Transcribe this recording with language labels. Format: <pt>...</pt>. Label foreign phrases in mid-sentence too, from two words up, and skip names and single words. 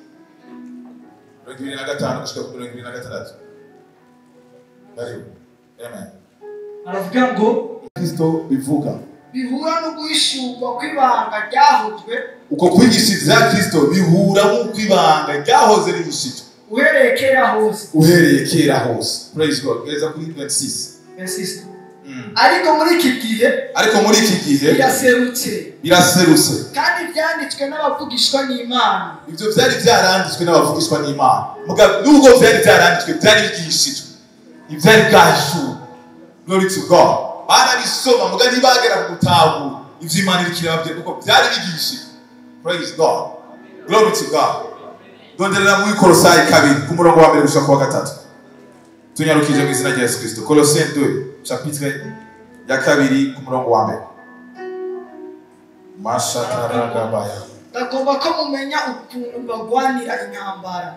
<rn>25 gushika ku 26. Bari. Amen. Aravuga ngo Kristo bivuga bihura no guhishurwa kw'ibanga ryahozwe. Uko kwigisha ibya Kristo bihura n'uko ibanga ryahoze rihishijwe. Uhereye kera hose.</rn> <en>Praise God.</en> <rn>Geza kuri 26. Ariko muri iki gihe biraserutse. Kandi byanditswe n'abavugishwa n'Imana. Ibyo byari byaranditswe n'abavugishwa n'Imana. Mugabo nubwo byari byaranditswe byari bigishijwe. Ibyari bwahishurwa.</rn> <en>Glory to God.</en> <rn>Barabisoma mugabo ntibagera gutahu ivyo Imana irikirabye kuko byari bigishijwe.</rn> <en>Praise God. Glory to God.</en> <rn>Donderera mu Kolosai 2 ku murongo wa 1 gushika ku wa 3. Tunyarukije mu izina rya Yesu Kristo. Colossiens 2 chapitre ya 2 ku murongo wa 1. Mashataragabaya. Tagomba ko mumenya ukuntu bagwanira intambara.</rn>